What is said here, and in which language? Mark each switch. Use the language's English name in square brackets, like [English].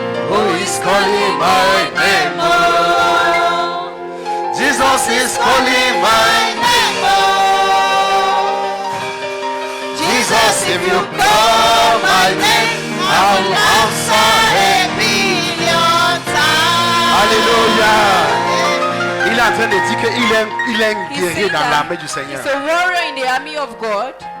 [English] Who is calling my name? Oh, Jesus is calling my name. Oh, Jesus, if you call my name, I will answer a million times. Alléluia. [French] Il est en train de dire qu'il est un guerrier dans l'armée du Seigneur. [English] He's a warrior in the army of God.